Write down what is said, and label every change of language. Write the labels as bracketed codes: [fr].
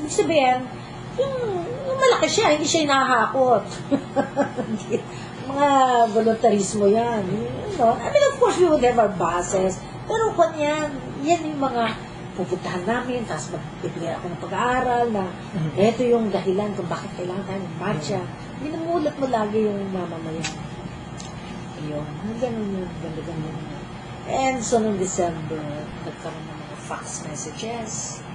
[tl] Ibig sabihin, yung malaki siya, hindi siya hinahakot. Mga voluntarismo yan. [en] I mean, of course, we would have our buses. [tl] Pero kung yan yung mga pupuntahan namin, tapos magbibigay ako ng pag-aaral na ito yung dahilan kung bakit kailangan tayo ng marcha. Minumulat mo lagi yung mamamayan. Ayun. Ganun yun. And so, noong December, nagkaroon ng mga fax messages.